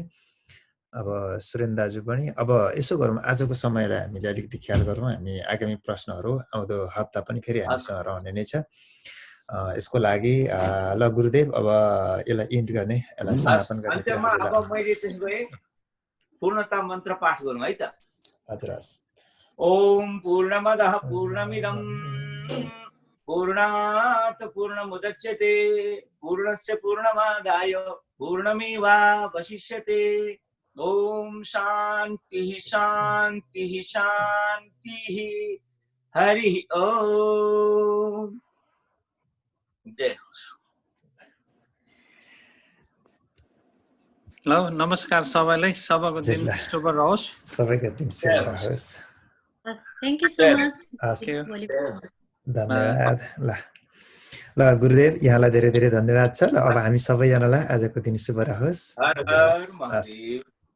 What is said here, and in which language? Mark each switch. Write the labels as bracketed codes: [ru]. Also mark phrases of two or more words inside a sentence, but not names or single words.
[ne] अब सुरेन दाजु पनि अब यसो गरौँ, आजको समयलाई हामीले अलिकति ख्याल गरौँ। हामी आगामी प्रश्नहरू आउँदो हप्ता पनि फेरि हामीसँग रहने नै छ। यसको लागि ल गुरुदेव, अब यसलाई इन्ड गर्ने, यसलाई समापन गर्ने। अब मैले त्यसो भए पूर्णता मन्त्र पाठ गरौँ है त? हजुर, हस्। [sa] ओम पूर्णमदः पूर्णमिदं पूर्णात् पूर्णमुदच्यते पूर्णस्य पूर्णमादाय पूर्णमेवावशिष्यते। ओम शान्तिः शान्तिः शान्तिः। हरि ओम। [ne] जय होस्। ल, नमस्कार सबैलाई। सबैको दिन शुभ रहोस्। सबैको दिन शुभ रहोस्। [en] Thank you so much. [ne] धन्यवाद। ल ल गुरुदेव, यहाँलाई धेरै धेरै धन्यवाद छ। ल अब हामी सबैजनालाई आजको दिन शुभ रहोस्। हर हजुर, हर हस्, हस्। महादेव।